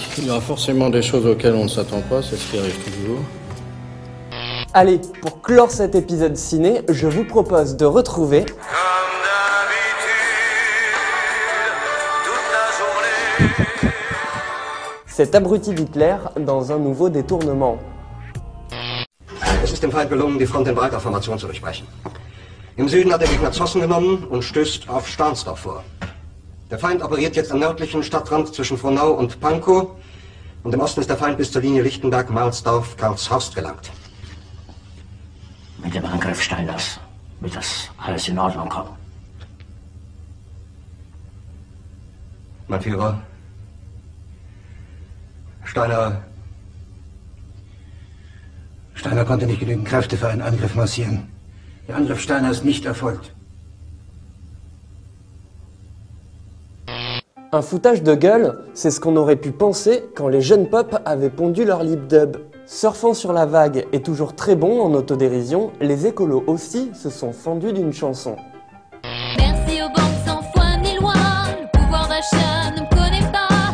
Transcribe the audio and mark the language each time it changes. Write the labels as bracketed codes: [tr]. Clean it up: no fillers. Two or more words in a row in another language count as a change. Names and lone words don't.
[fr] Il y aura forcément des choses auxquelles on ne s'attend pas, c'est ce qui arrive toujours. Allez, pour clore cet épisode ciné, je vous propose de retrouver cet abruti d'Hitler dans un nouveau détournement. [de] Es ist dem Feind gelungen, die Front in breiter Formation zu durchbrechen. Im Süden hat der Gegner Zossen genommen und stößt auf Stahnsdorf vor. Der Feind operiert jetzt am nördlichen Stadtrand zwischen Frohnau und Pankow und im Osten ist der Feind bis zur Linie Lichtenberg-Marsdorf-Karlshorst gelangt. Mit dem Angriff Steiners wird das alles in Ordnung kommen. Mein Führer, Steiner konnte nicht genügend Kräfte für einen Angriff massieren. Der Angriff Steiner ist nicht erfolgt. [fr] Un foutage de gueule, c'est ce qu'on aurait pu penser quand les jeunes pop avaient pondu leur lip dub. Surfant sur la vague et toujours très bon en autodérision, les écolos aussi se sont fendus d'une chanson. Merci aux banques sans foi ni loi, le pouvoir d'achat ne me connaît pas.